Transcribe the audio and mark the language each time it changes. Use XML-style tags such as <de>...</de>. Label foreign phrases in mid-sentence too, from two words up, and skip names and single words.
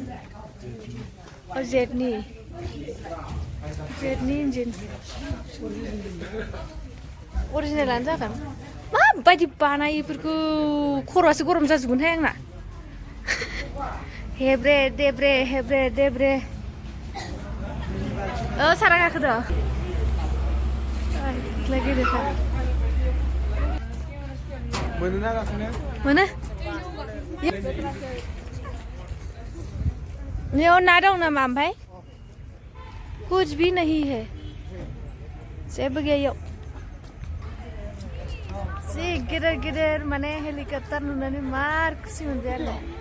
<brx>जेटनि इन्जिन अरिजिनेलानो जागोन माबायदि बानायो बेफोरखौ खर'आसो गरम जाजोबगोनहाय आंना हेब्रे देब्रे सारा गाखोदो मोनोना गाखोनो मोनो बेयाव ना दं नामा ओमफ्राय</brx> <hi>कुछ भी नहीं है</hi> <brx>जेबो गैया इयाव जि गिदिर माने हेलिकप्टार नुनानै मार खुसि मोनबाय आरो</brx>